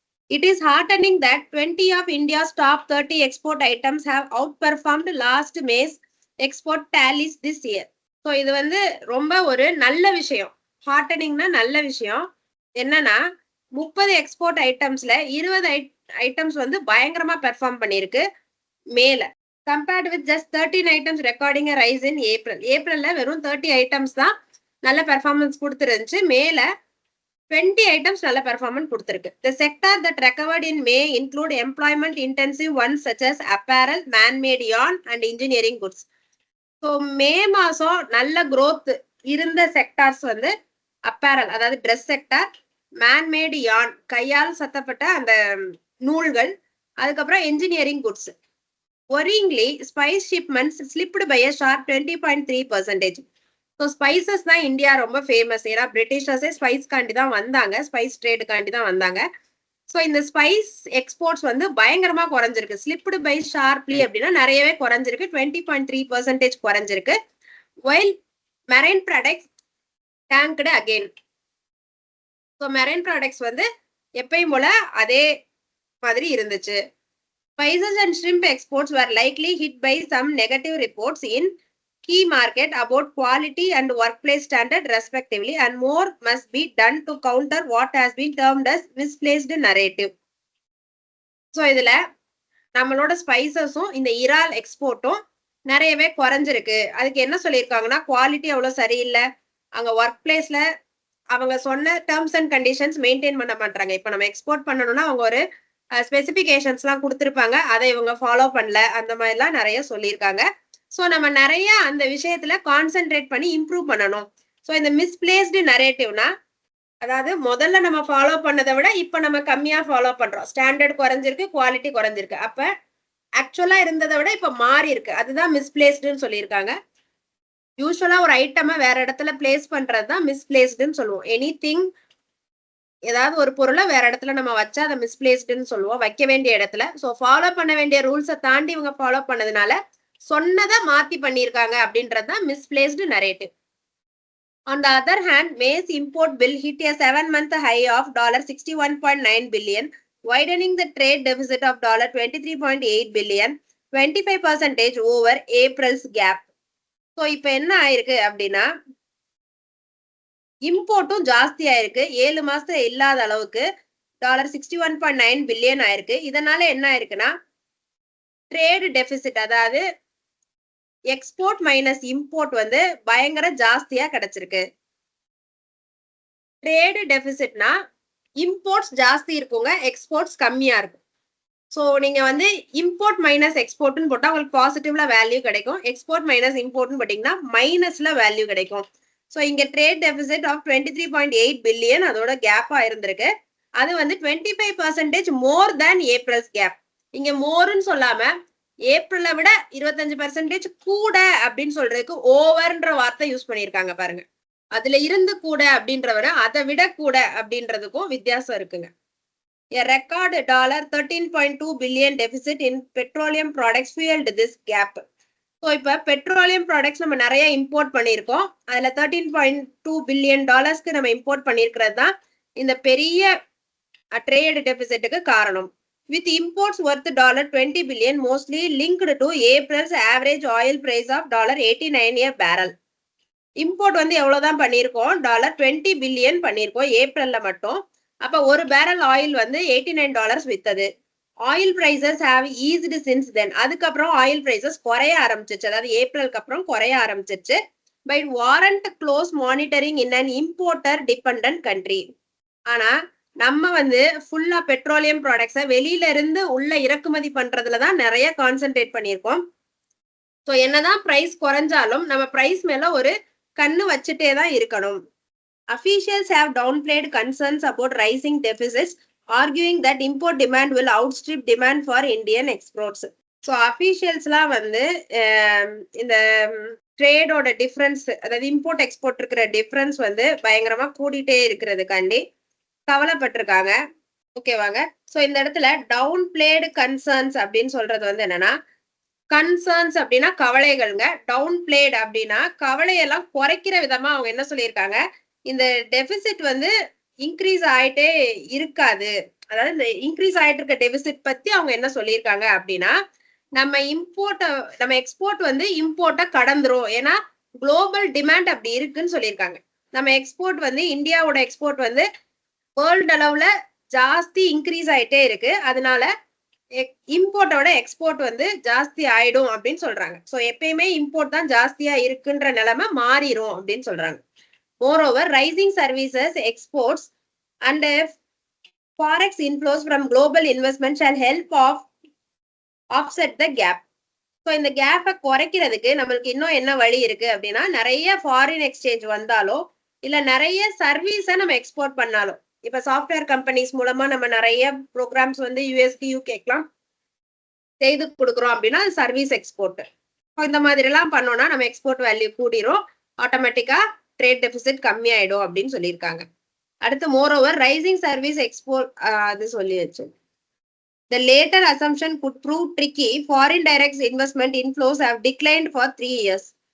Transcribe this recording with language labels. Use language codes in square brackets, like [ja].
[en] It is heartening that 20 of India's top 30 export items have outperformed last May's export tallies this year. [ta] So இது வந்து ரொம்ப ஒரு நல்ல விஷயம். ஹார்டனிங்னா நல்ல விஷயம். என்னன்னா 30 எக்ஸ்போர்ட் ஐட்டம்ஸ்ல 20 ஐட்டம்ஸ் வந்து பயங்கரமா பெர்ஃபார்ம் பண்ணிருக்கு மேல. [en] Compared with just 13 items recording a rise in April. [ta] ஏப்ரல்ல வெறும் 30 ஐட்டம்ஸ் தான் நல்ல பெர்ஃபார்மன்ஸ் கொடுத்துருந்துச்சு. மேல 20 ஐட்டம்ஸ் நல்ல பெர்ஃபார்மன்ஸ் கொடுத்திருக்கு. [en] The sector that recovered in May include employment intensive ones such as apparel, man-made yarn and engineering goods. [ta] So மே மாசம் நல்ல growth இருந்த sectors வந்து அப்பேரல், அதாவது ட்ரெஸ் செக்டார், மேன்மேட் யார்ன் கையால் சத்தப்பட்ட அந்த நூல்கள், அதுக்கப்புறம் engineering goods. [en] Worryingly, spice shipments slipped by a sharp 20.3%. [ta] So spices தான் இந்தியா ரொம்ப ஃபேமஸ். ஏன்னா பிரிட்டிஷர்ஸே ஸ்பைஸ் காண்டி தான் வந்தாங்க, ஸ்பைஸ் ட்ரேடுக்காண்டி தான் வந்தாங்க. ஸோ இந்த ஸ்பைஸ் எக்ஸ்போர்ட்ஸ் வந்து பயங்கரமா குறைஞ்சிருக்கு. [en] slipped by sharply [ta] அப்படின்னா நிறையவே குறைஞ்சிருக்கு, 20.3% குறைஞ்சிருக்கு. [en] While marine products tanked again. [ta] So marine products வந்து எப்பயும் போல அதே மாதிரி இருந்துச்சு. [en] Spices and shrimp exports were likely hit by some negative reports in key market about quality and workplace standard respectively, and more must be done to counter what has been termed as misplaced narrative. [ta] So இதுல நம்மளோட ஸ்பைசஸும் இந்த இறால் எக்ஸ்போர்ட்டும் நிறையவே குறைஞ்சிருக்கு. அதுக்கு என்ன சொல்லியிருக்காங்கன்னா, quality அவ்வளவு சரியில்லை, அங்க ஒர்க் பிளேஸ்ல அவங்க சொன்ன டேர்ம்ஸ் அண்ட் கண்டிஷன்ஸ் மெயின்டைன் பண்ண மாட்டாங்க. இப்ப நம்ம எக்ஸ்போர்ட் பண்ணணும்னா அவங்க ஒரு ஸ்பெசிபிகேஷன்ஸ் எல்லாம் கொடுத்துருப்பாங்க, அதை இவங்க ஃபாலோ பண்ணல, அந்த மாதிரி எல்லாம் நிறைய சொல்லியிருக்காங்க. ஸோ நம்ம நிறைய அந்த விஷயத்துல கான்சென்ட்ரேட் பண்ணி இம்ப்ரூவ் பண்ணணும். ஸோ இந்த மிஸ்பிளேஸ்டு நரேட்டிவ்னா, அதாவது முதல்ல நம்ம ஃபாலோ பண்ணதை விட இப்ப நம்ம கம்மியா ஃபாலோ பண்றோம், ஸ்டாண்டர்ட் குறைஞ்சிருக்கு, குவாலிட்டி குறைஞ்சிருக்கு. அப்ப ஆக்சுவலா இருந்ததை விட இப்ப மாறி இருக்கு, அதுதான் மிஸ்பிளேஸ்டுன்னு சொல்லியிருக்காங்க. யூஸ்வலா ஒரு ஐட்டமை வேற இடத்துல பிளேஸ் பண்றதுதான் மிஸ்பிளேஸ்டுன்னு சொல்லுவோம். எனிதிங், ஏதாவது ஒரு பொருளை வேற இடத்துல நம்ம வச்சா அதை மிஸ்பிளேஸ்டுன்னு சொல்லுவோம், வைக்க வேண்டிய இடத்துல. ஸோ ஃபாலோ பண்ண வேண்டிய ரூல்ஸை தாண்டி இவங்க ஃபாலோ பண்ணதுனால சொன்னதை மாத்தி பண்ணிருக்காங்க அப்படின்றதுதான் misplaced narrative. [en] On the other hand, May's import bill hit a 7-month high of $61.9 billion, widening the trade deficit of $23.8 billion, 25% over April's gap. [ta] So இப்ப என்ன ஆயிருக்கு அப்படின்னா, இம்போர்ட்டும் ஜாஸ்தி ஆயிருக்கு, 7 மாசத்துல இல்லாத அளவுக்கு $61.9 பில்லியன் ஆயிருக்கு. இதனால என்ன ஆயிருக்குன்னா, ட்ரேடு டெபிசிட், அதாவது எக்ஸ்போர்ட் மைனஸ் இம்போர்ட் வந்து பயங்கர ஜாஸ்தியா கிடைச்சிருக்கு. ட்ரேடு டெபிசிட்னா இம்போர்ட்ஸ் ஜாஸ்தி இருக்குங்க, எக்ஸ்போர்ட்ஸ் கம்மியா இருக்கும். ஸோ நீங்க வந்து இம்போர்ட் மைனஸ் எக்ஸ்போர்ட்னு போட்டா உங்களுக்கு பாசிட்டிவ்ல வேல்யூ கிடைக்கும், எக்ஸ்போர்ட் மைனஸ் இம்போர்ட்னு போட்டீங்கன்னா மைனஸ்ல வேல்யூ கிடைக்கும். ஸோ இங்க [en] trade deficit of 23.8 billion [ta] அதோட கேப்பா இருந்திருக்கு. அது வந்து 25% [en] More than April's gap. [ta] இங்க மோர்னு சொல்லாம ஏப்ரலை விட 25% கூட அப்படின்னு சொல்றதுக்கு ஓவர்ன்ற வார்த்தை யூஸ் பண்ணியிருக்காங்க பாருங்க. அதுல இருந்து கூட அப்படின்றவர அதை விட கூட அப்படின்றதுக்கும் வித்தியாசம் இருக்குங்க. [en] A record $13.2 billion deficit in petroleum products fueled this gap. [ta] So இப்ப பெட்ரோலியம் ப்ராடக்ட்ஸ் நம்ம நிறைய இம்போர்ட் பண்ணியிருக்கோம், அதுல $13.2 பில்லியன் நம்ம இம்போர்ட் பண்ணியிருக்கிறது தான் இந்த பெரிய ட்ரேட் டெபிசிட்டுக்கு காரணம். [en] with imports worth $20 billion, mostly linked to April's average oil price of $89 a barrel. [ta] Import வந்து எவ்வளவுதான் பண்ணியிருக்கோம், $20 பில்லியன் பண்ணியிருக்கோம் ஏப்ரல்ல மட்டும். அப்ப ஒரு பேரல் ஆயில் வந்து $89 வித்தது. [en] Oil prices have eased since then. [ta] அதுக்கப்புறம் ஆயில் பிரைசஸ் குறைய ஆரம்பிச்சிச்சு, அதாவது ஏப்ரலுக்கு அப்புறம் குறைய ஆரம்பிச்சிச்சு. [en] By warrant close monitoring in an importer dependent country. [ta] ஆனா நம்ம வந்து ஃபுல்லா பெட்ரோலியம் ப்ராடக்ட்ஸை வெளியில இருந்து உள்ள இறக்குமதி பண்றதுலதான் நிறைய கான்சென்ட்ரேட் பண்ணியிருக்கோம். ஸோ என்னதான் பிரைஸ் குறைஞ்சாலும் நம்ம பிரைஸ் மேல ஒரு கண்ணு வச்சுட்டே தான் இருக்கணும். [en] Officials have downplayed concerns about rising deficits, arguing that import demand will outstrip demand for Indian exports. [ta] So officialsலாம் வந்து இந்த ட்ரேடோட டிஃபரன்ஸ், அதாவது இம்போர்ட் எக்ஸ்போர்ட் இருக்கிற டிஃபரன்ஸ் வந்து பயங்கரமா கூடிட்டே இருக்கிறதுக்காண்டி கவலைப்பட்டிருக்காங்க. ஓகேவாங்க. ஸோ இந்த இடத்துல [en] downplayed concerns [ta] அப்படின்னு சொல்றது வந்து என்னன்னா, கன்சர்ன்ஸ் அப்படின்னா கவலைகள்ங்க, டவுன் பிளேட் அப்படின்னா கவலையெல்லாம் குறைக்கிற விதமா அவங்க என்ன சொல்லியிருக்காங்க, இந்த டெபிசிட் வந்து இன்க்ரீஸ் ஆயிட்டே இருக்காது. அதாவது இந்த இன்க்ரீஸ் ஆயிட்டு இருக்க டெபிசிட் பத்தி அவங்க என்ன சொல்லியிருக்காங்க அப்படின்னா, நம்ம எக்ஸ்போர்ட் வந்து இம்போர்ட்டை கடந்துரும். ஏன்னா குளோபல் டிமாண்ட் அப்படி இருக்குன்னு சொல்லியிருக்காங்க. நம்ம எக்ஸ்போர்ட் வந்து இந்தியாவோட எக்ஸ்போர்ட் வந்து வேர்ல்டு அளவுல ஜாஸ்தி இன்க்ரீஸ் ஆயிட்டே இருக்கு. அதனால இம்போர்ட்டோட எக்ஸ்போர்ட் வந்து ஜாஸ்தி ஆயிடும் அப்படின்னு சொல்றாங்க. ஸோ எப்பயுமே இம்போர்ட் தான் ஜாஸ்தியா இருக்குன்ற நிலைமை மாறிடும் அப்படின்னு சொல்றாங்க. [en] Moreover, rising services exports and forex inflows from global investment shall help offset the gap. [ta] So இந்த கேப்பை குறைக்கிறதுக்கு நம்மளுக்கு இன்னும் என்ன வழி இருக்கு அப்படின்னா, நிறைய ஃபாரின் எக்ஸ்சேஞ்ச் வந்தாலோ இல்ல நிறைய சர்வீஸை நம்ம எக்ஸ்போர்ட் பண்ணாலும், இப்ப சாஃப்ட்வேர் கம்பெனிஸ் மூலமா நம்ம நிறைய ப்ரோக்ராம்ஸ் வந்து யூஎஸ்டி யூகேக்கெல்லாம் செய்து கொடுக்குறோம் அப்படின்னா அது சர்வீஸ் எக்ஸ்போர்ட். இந்த மாதிரி எல்லாம் பண்ணோம்னா நம்ம எக்ஸ்போர்ட் வேல்யூ கூடிரும், ஆட்டோமேட்டிக்கா ட்ரேட் டெபிசிட் கம்மி ஆயிடும் அப்படின்னு சொல்லியிருக்காங்க. அடுத்து [en] moreover rising service export [ta] அது சொல்லி வச்சு. [en] The later assumption could prove tricky. Foreign direct investment inflows have declined for 3 years.